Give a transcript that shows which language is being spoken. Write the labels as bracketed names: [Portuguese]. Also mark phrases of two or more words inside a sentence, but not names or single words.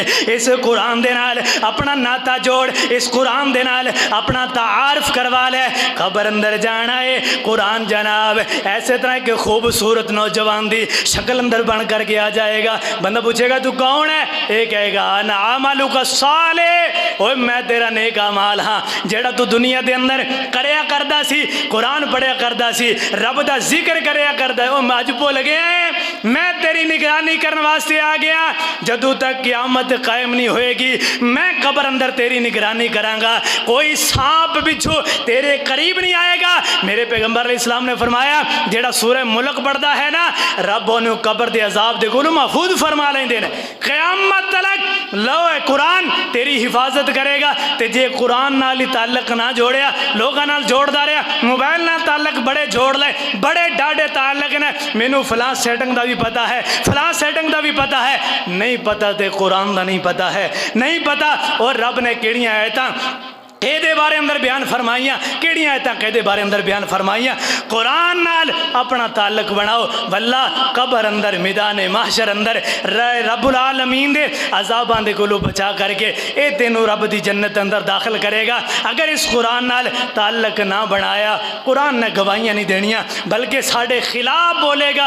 [Punjabi] اس قرآن دے نال اپنا ناتا جوڑ، اس قرآن دے نال اپنا تعارف کروا لے۔ قبر اندر جانا ہے قرآن جناب ایسے طرح کہ خوبصورت نوجوان دی شکل اندر بن کر کے آ جائے گا، بندہ پوچھے گا تو کون ہے؟ اے کہے گا [Arabic] انا عملک الصالح، [Punjabi] اوے میں تیرا نیک اعمال ہاں جیڑا تو دنیا دے اندر کریا کردا سی، قرآن پڑھیا کردا سی، رب دا ذکر کریا کردا ہے، او بول گئے ہیں میں تیری نگرانی کرنے واسطے آ گیا، جدو تک قیامت قائم نہیں ہوئے گی میں قبر اندر تیری نگرانی کروں گا، کوئی سانپ بچھو تیرے قریب نہیں آئے گا۔ میرے پیغمبر [Arabic] علیہ السلام [Punjabi] نے فرمایا جیڑا سورہ ملک پڑھتا ہے نا رب انہوں قبر دے عذاب دے گولو محفوظ فرما لیں دے، قیامت تلک لو قرآن تیری حفاظت کرے گا۔ تے جے قرآن نال تعلق نہ جوڑیا، لوگاں نال جوڑ دا رہا، موبائل نال تعلق بڑے جوڑ لے، بڑے ڈاڑے تعلق نے، مینوں فلاں سیٹنگ دا بھی پتا ہے، فلاں سیٹنگ دا بھی پتا ہے، نہیں پتا تے قرآن دا نہیں پتا ہے، نہیں پتا۔ اور رب نے کیڑیاں آیتاں اے دے بارے اندر بیان فرمائیاں، کیڑیاں آیتاں کہ دے بارے اندر بیان فرمائیاں، قرآن نال اپنا تعلق بناؤ، واللہ قبر اندر میدان محشر اندر [Arabic] رب العالمین [Punjabi] دے عذاباں دے کولو بچا کر کے اے تینوں رب دی جنت اندر داخل کرے گا۔ اگر اس قرآن نال تعلق نہ بنایا، قرآن نے گواہیاں نہیں دینیاں بلکہ ساڑھے خلاف بولے گا۔